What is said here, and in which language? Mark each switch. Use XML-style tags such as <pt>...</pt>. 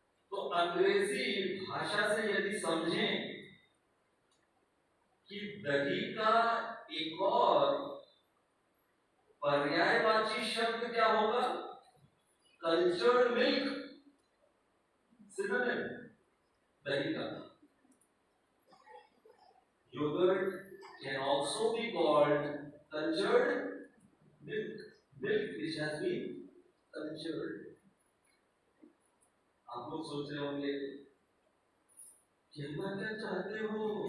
<hi>तो अंग्रेजी भाषा से यदि समझें कि दही का एक और पर्यायवाची शब्द क्या होगा? कल्चर्ड मिल्क, सिनोनिम दही का।</hi> <en>Yogurt can also be called cultured milk, milk which has been cultured.</en> <hi>आप लोग सोच रहे होंगे कहना क्या चाहते हो?</hi>